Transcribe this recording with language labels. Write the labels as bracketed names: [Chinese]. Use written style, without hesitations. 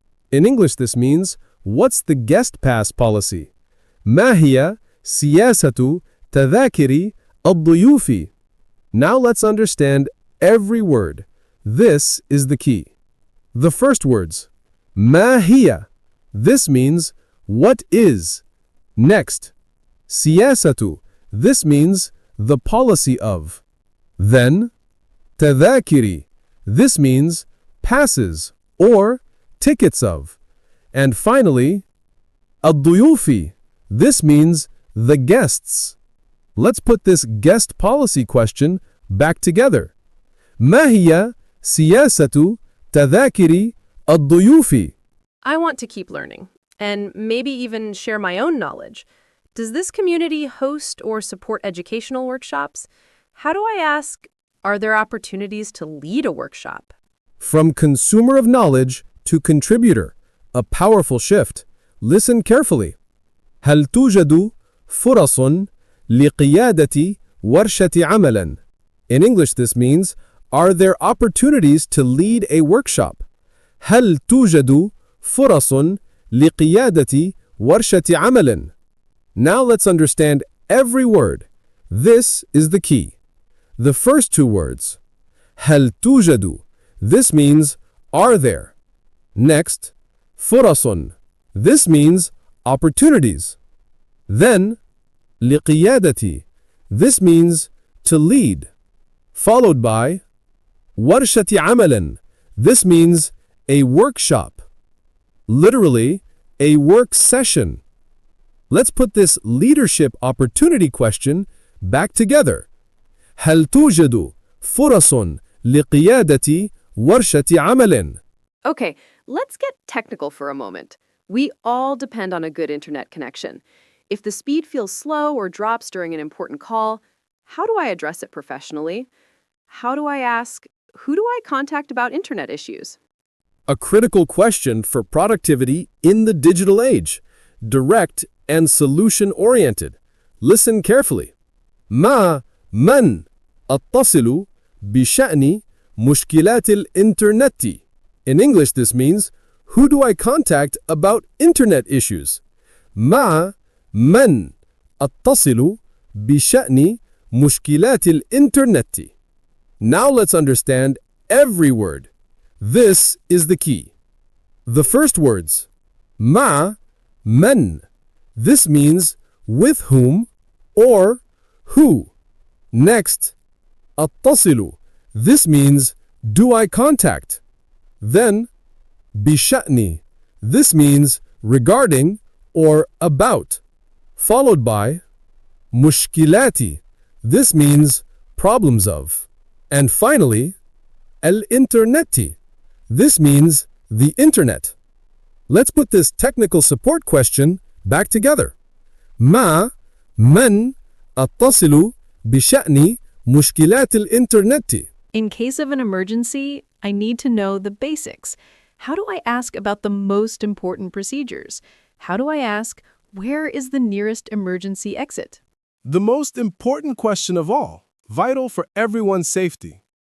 [English] In English, this means, what's the guest pass policy? [Arabic] ما هي سياسة تذاكر الضيوف? [English] Now let's understand every word. This is the key. The first words, [Arabic] ما هي. [English] This means, what is. Next, سياسة. This means, the policy of. Then, تذاكر. This means, passes or tickets of. And finally, الضيوف. This means, the guests. Let's put this guest policy question back together. [Arabic] ما هي سياسة تذاكر الضيوف? [English] I want to keep learning, and maybe even share my own knowledge. Does this community host or support educational workshops? How do I ask, are there opportunities to lead a workshop? From consumer of knowledge to contributor, a powerful shift. Listen carefully. [Arabic] هل توجد فرص لقيادة ورشة عمل? [English] In English, this means, are there opportunities to lead a workshop? [Arabic] هل توجد فرص لقيادة ورشة عمل? [English] Now let's understand every word. This is the key. The first two words, [Arabic] هل توجد. [English] This means, are there. Next, [Arabic] فرص. [English] This means opportunities. Then, لقيادتي. This means to lead. Followed by [Arabic] ورشة عمل. [English] This means a workshop. Literally, a work session. Let's put this leadership opportunity question back together. [Arabic] هل توجد فرص لقيادة ورشة عمل؟ [English] Okay, let's get technical for a moment. We all depend on a good internet connection. If the speed feels slow or drops during an important call, how do I address it professionally? How do I ask, who do I contact about internet issues? A critical question for productivity in the digital age. Direct and solution-oriented. Listen carefully. [Arabic] من أتصل بشأن مشكلات الإنترنت. [English] In English, this means, who do I contact about internet issues? [Arabic] من أتصل بشأن مشكلات الإنترنت. [English] Now let's understand every word. This is the key. The first words, من. This means with whom or who. Next, أتصل. This means do I contact. Then, بشأن. This means regarding or about. Followed by مشكلاتي. This means problems of. And finally, الإنترنت. This means the internet. Let's put this technical support question back together. [Arabic] من أتصل بشأن مشكلات الإنترنت. [English] In case of an emergency, I need to know the basics. How do I ask about the most important procedures? How do I ask, where is the nearest emergency exit? The most important question of all, vital for everyone's safety.